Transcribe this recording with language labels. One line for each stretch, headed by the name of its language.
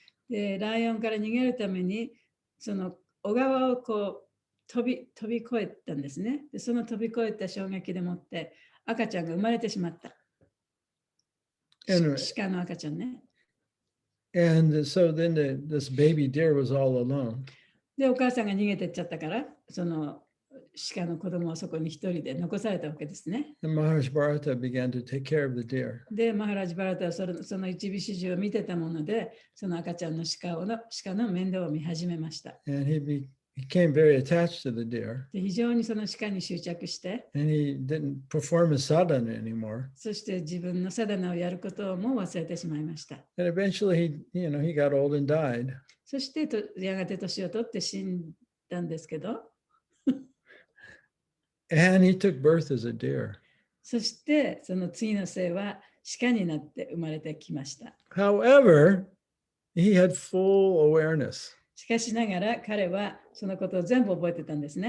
Japanese: で、ライオンから逃げるために、その小川をこう飛び越えたんですね。で、その飛び越えた衝撃でもって赤ちゃんが生まれてしまった。鹿の赤ちゃんね。
English: And so then this baby deer was all alone.
Japanese: で、お母さんが逃げてっちゃったから、その鹿の子供はそこに一人で残されたわけですね。
English: And Maharaj Bharata began to take care of the deer.
Japanese: で、マハラジバラタはその一尾始終を見てたもので、その赤ちゃんの鹿の面倒を見始めました。
English: And he became very attached to the deer.
Japanese: で、非常にその鹿に執着して、
English: And he didn't perform his sadhana anymore.
Japanese: そして自分のサダナをやることも忘れてしまいました。
English: And eventually he got old and died.
Japanese: そしてやがて年を取って死んだんですけど、
English: And he took birth as a deer.
Japanese: そしてその次の生は鹿になって生まれてきました。
English: However, he had full awareness.
Japanese: しかしながら彼はそのことを全部覚えてたんですね。